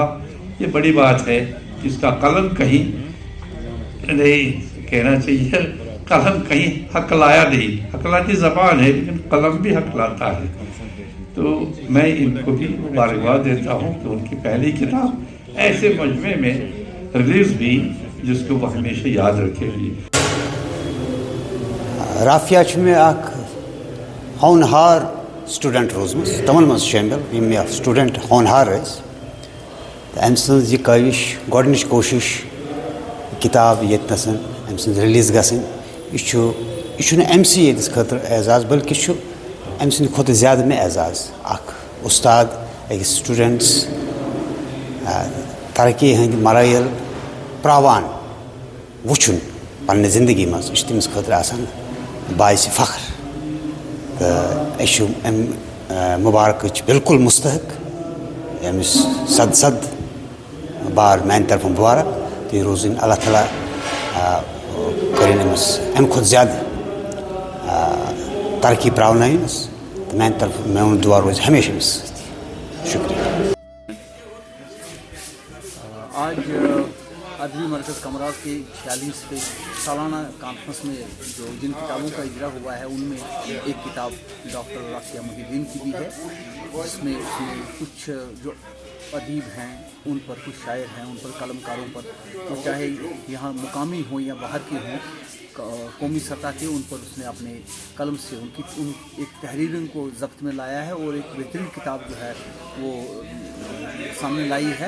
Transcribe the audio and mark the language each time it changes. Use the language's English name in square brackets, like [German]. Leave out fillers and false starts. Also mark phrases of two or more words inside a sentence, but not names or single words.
[Urdu] یہ بڑی بات ہے، اس کا قلم کہیں نہیں کہنا چاہیے، قلم کہیں حق لایا نہیں، حق لاتی زبان ہے لیکن قلم بھی حق لاتا ہے۔ تو میں ان کو بھی مبارکباد دیتا ہوں کہ ان کی پہلی کتاب ایسے مجمع میں ریلیز بھی جس کو وہ ہمیشہ یاد رکھے گی۔ [Kashmiri] رافیہ میں اخ ہونہار سٹوڈنٹ روزمس، تمن مز شامل یم مے سٹوڈنٹ ہونہار ام سن یہ کوش گۄڈنِچ کوشش کتاب یتنس ام سن ریلیز گژھن، یہ ام سی یتس خاطر اعزاز بلکہ ام سند کھت زیادہ میں اعزاز اخ استاد اکس سٹوڈنٹس ترقی ہند مراحل پراوان وچھن پنہ زندگی مز، یہ تمس خاطر آسان باعث فخر۔ تو مبارک بالکل مستحق، امس صد بار میانہِ طرفہٕ مُبارک تُہۍ روٗزِنۍ اللہ تعالیٰ کٔرِنۍ أمِس اَمہِ کھۄتہٕ زیادٕ ترقی پرٛاونٲیِنَس تہٕ میانہِ طرفہٕ میون دُعا روزِ ہمیشہ أمِس سۭتۍ شُکریہ. [Urdu] آج ادبی مرکز کمراز کے 46ویں سالانہ کانفرنس میں جن کتابوں کا اجرا ہوا ہے ان میں ایک کتاب ڈاکٹر رافیہ محی الدین کی بھی ہے، جس میں اس میں کچھ جو ادیب ہیں ان پر، کچھ شاعر ہیں ان پر، قلم کاروں پر، وہ چاہے یہاں مقامی ہوں یا باہر کے ہوں، قومی سطح کے، ان پر اس نے اپنے قلم سے ان ایک تحریروں کو ضبط میں لایا ہے اور ایک بہترین کتاب جو ہے وہ سامنے لائی ہے.